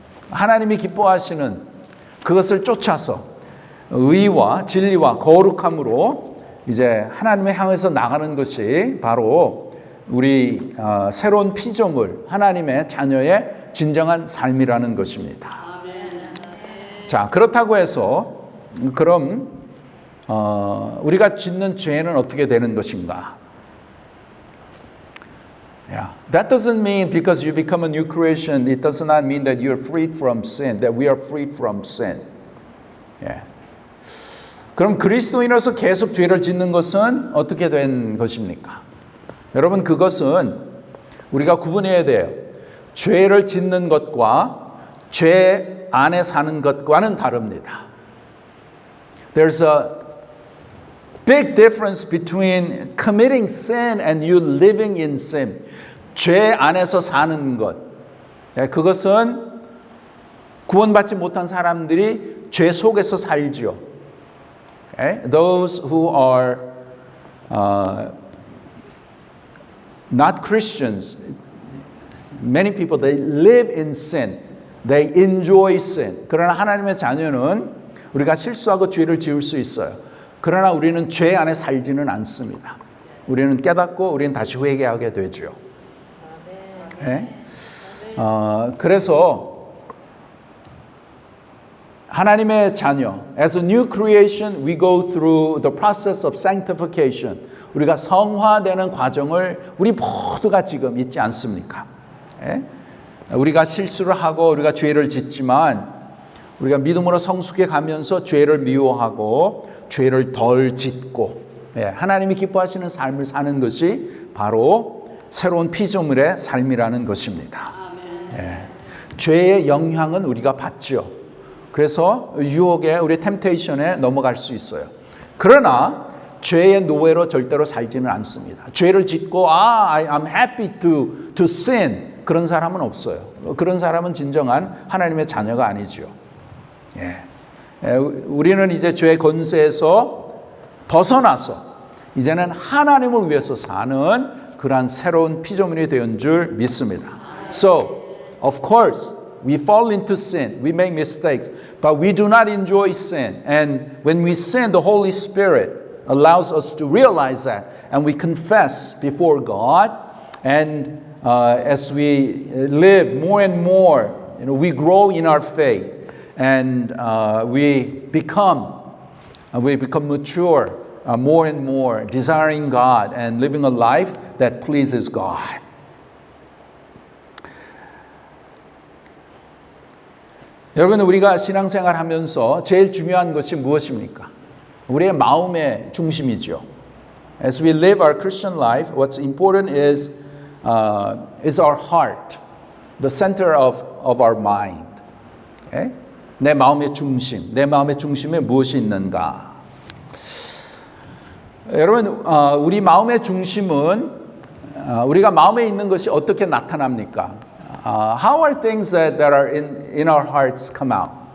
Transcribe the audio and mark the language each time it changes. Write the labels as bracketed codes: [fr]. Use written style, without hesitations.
[ko] 하나님이 기뻐하시는 그것을 쫓아서 의와 진리와 거룩함으로 이제 하나님을 향해서 나가는 것이 바로 우리 새로운 피조물 하나님의 자녀의 진정한 삶이라는 것입니다. 자, 그렇다고 해서 그럼 우리가 짓는 죄는 어떻게 되는 것인가? [en] Yeah. That doesn't mean because you become a new creation, it does not mean that you're freed from sin, that we are freed from sin. Yeah. [ko] 그럼 그리스도인으로서 계속 죄를 짓는 것은 어떻게 된 것입니까? 여러분, 그것은 우리가 구분해야 돼요. 죄를 짓는 것과 죄 안에 사는 것과는 다릅니다. [en] There's a big difference between committing sin and you living in sin. [ko] 죄 안에서 사는 것. 그것은 구원받지 못한 사람들이 죄 속에서 살죠. [en] Okay? Those who are not Christians, many people, they live in sin. They enjoy sin. [ko] 그러나 하나님의 자녀는 우리가 실수하고 죄를 지을 수 있어요. 그러나 우리는 죄 안에 살지는 않습니다. 우리는 깨닫고 우리는 다시 회개하게 되죠. 네? 그래서 하나님의 자녀, [en] as a new creation, we go through the process of sanctification. [ko] 우리가 성화되는 과정을 우리 모두가 지금 있지 않습니까? 네? 우리가 실수를 하고 우리가 죄를 짓지만 우리가 믿음으로 성숙해 가면서 죄를 미워하고 죄를 덜 짓고 하나님이 기뻐하시는 삶을 사는 것이 바로 새로운 피조물의 삶이라는 것입니다. 죄의 영향은 우리가 받죠. 그래서 유혹에 우리 템테이션에 넘어갈 수 있어요. 그러나 죄의 노예로 절대로 살지는 않습니다. 죄를 짓고 [en] I'm happy to sin [ko] 그런 사람은 없어요. 그런 사람은 진정한 하나님의 자녀가 아니죠. 우리는 이제 죄의 권세에서 벗어나서 이제는 하나님을 위해서 사는 그러한 새로운 피조물이 되는 줄 믿습니다. [en] So, of course, we fall into sin. We make mistakes, but we do not enjoy sin. And when we sin, the Holy Spirit allows us to realize that, and we confess before God. And as we live more and more, we grow in our faith. And we become mature more and more, desiring God and living a life that pleases God. [ko] 여러분, 우리가 신앙생활 하면서 제일 중요한 것이 무엇입니까? 우리의 마음의 중심이죠. [en] As we live our Christian life, what's important is our heart, the center of our mind. Okay? [ko] 내 마음의 중심, 내 마음의 중심에 무엇이 있는가? 여러분, 우리 마음의 중심은 우리가 마음에 있는 것이 어떻게 나타납니까? [en] How are things that are in our hearts come out?